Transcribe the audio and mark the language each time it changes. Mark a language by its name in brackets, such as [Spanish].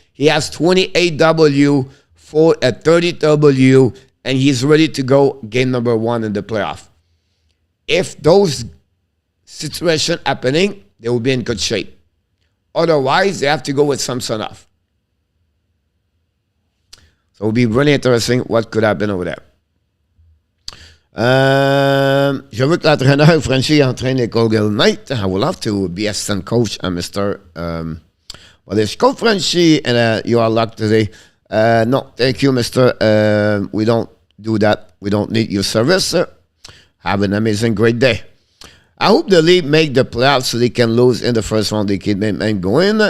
[English] He has 28 W, 30 W, and he's ready to go game number 1 in the playoff. If those situation happening, they will be in good shape. Otherwise, they have to go with Samsonov. So it will be really interesting what could happen over there. [French] Je veux que l'entraîneur Frenchy entraîne les Golden Knights. [English] I would love to be assistant coach and Mr. Well, it's Coach Frenchy, and you are lucky today. No, thank you, Mr. We don't do that. We don't need your service. Have an amazing, great day. I hope the league make the playoffs so they can lose in the first round. They can go in.